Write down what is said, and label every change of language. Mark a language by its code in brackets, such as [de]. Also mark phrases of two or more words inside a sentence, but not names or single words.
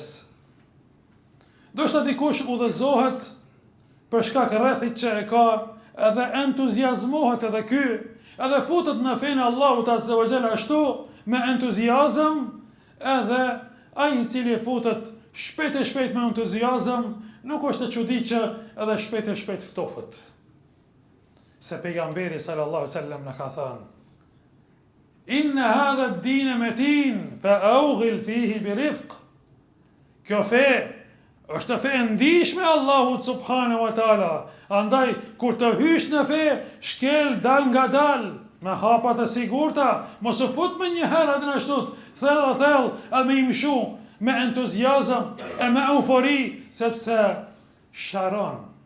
[sq] Ndoshta dikush udhëzohet për shkak rrethit që e ka, edhe entuziazmohet edhe ky, edhe futet në fenë e Allahut [ar] عز وجل [sq] ashtu me entuziazëm, edhe ai i cili futet shpejt e shpejt me entuziazëm, nuk është të çuditshë që edhe shpejt e shpejt ftohet. Se pejgamberi [ar] صلى الله عليه وسلم [sq] na ka thënë: [ar] إن هذا الدين متين فأوغل فيه برفق. [sq] Kjo fe është fe e ndihshme Allahut [ar] سبحانه وتعالى. [sq] Andaj kur të hysh në fe, shkel dal nga dal, me hapa të sigurta, mos u fut më një herë atë ashtu, thell, edhe me imshu, me entuziazëm e me eufori, sepse sharon.